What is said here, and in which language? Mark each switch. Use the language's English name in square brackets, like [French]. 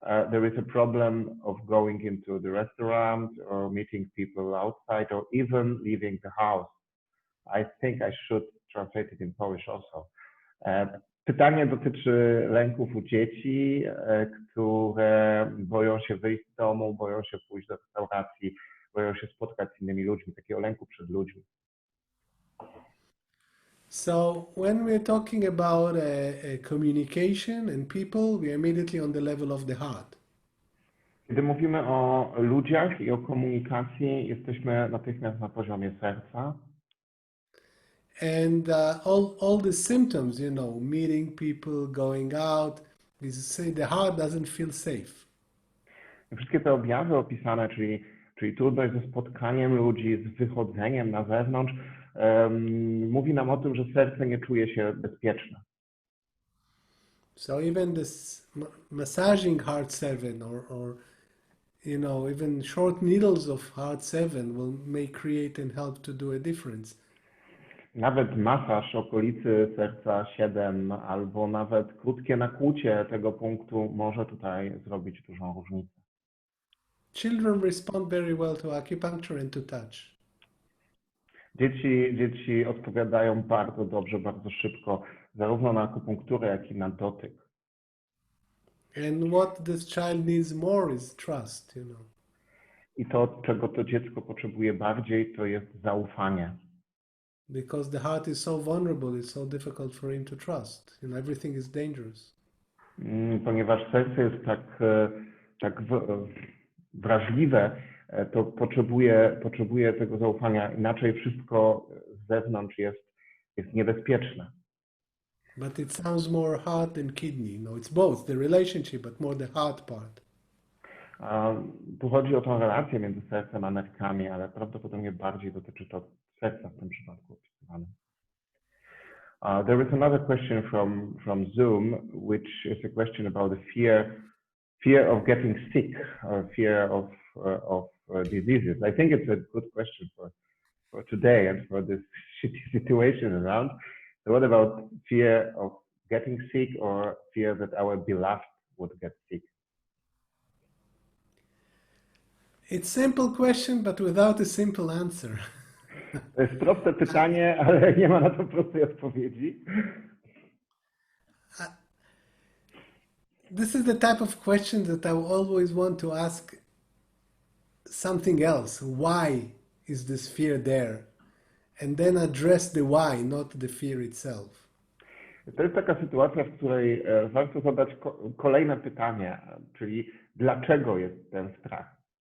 [English] There is a problem of going into the restaurant or meeting people outside or even leaving the house. I think I should translate it in Polish also. [Polish] Pytanie dotyczy lęków u dzieci, które boją się wyjść z domu, boją się pójść do restauracji, boją się spotkać z innymi ludźmi, takiego lęku przed ludźmi. [English] So when we're talking about communication and people, we're immediately on the level of the heart. [Polish] Kiedy mówimy o ludziach i o komunikacji, jesteśmy natychmiast na poziomie serca. [English] And all the symptoms, you know, meeting people, going out, the heart doesn't feel safe. [Polish] Wszystkie te objawy opisane, czyli trudność ze spotkaniem ludzi, z wychodzeniem na zewnątrz, mówi nam o tym, że serce nie czuje się bezpieczne. [English] So even this massaging heart 7 or you know, even short needles of heart 7 may create and help to do a difference. [Polish] Nawet masaż okolicy serca 7 albo nawet krótkie nakłucie tego punktu może tutaj zrobić dużą różnicę. [English] Children respond very well to acupuncture and to touch. [Polish] Dzieci odpowiadają bardzo dobrze, bardzo szybko, zarówno na akupunkturę, jak i na dotyk. [English] And what this child needs more is trust, you know. [Polish] I to, czego to dziecko potrzebuje bardziej, to jest zaufanie. [English] Because the heart is so vulnerable, it's so difficult for him to trust. You know, everything is dangerous. [Polish] Ponieważ serce jest tak wrażliwe, to potrzebuje tego zaufania. Inaczej wszystko z zewnątrz jest niebezpieczne. [English] But it sounds more heart than kidney. No, it's both, the relationship, but more the heart part. [Polish] Tu chodzi o tą relację między sercem a nerkami, ale prawdopodobnie bardziej dotyczy to serca w tym przypadku opisywanym. [English] There is another question from Zoom, which is a question about the fear of getting sick or fear of diseases. I think it's a good question for today and for this shitty situation around. So what about fear of getting sick or fear that our beloved would get sick? It's a simple question, but without a simple answer. [Polish] To jest proste pytanie, ale nie ma na to prostej odpowiedzi. [English] This is the type of question that I always want to ask something else. Why is this fear there? And then address the why, not the fear itself. [Polish] To jest taka sytuacja, w której warto zadać kolejne pytanie, czyli dlaczego jest ten strach?